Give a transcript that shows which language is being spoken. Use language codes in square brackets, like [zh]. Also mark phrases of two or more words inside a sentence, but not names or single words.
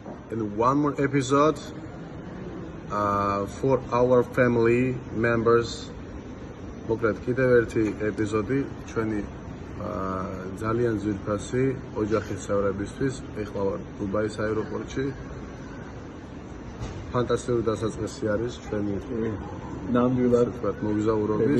[en] and one more episode for our family members. [ka] მოკლედ კიდევ ერთი ეპიზოდი ჩვენი ძალიან ძვირფასი ოჯახის წევრებისთვის. ეხლა ვარ დუბაის აეროპორტში. ფანტასტიკური დასაწყისი არის ჩვენი ნამდვილად მოგზაურობის.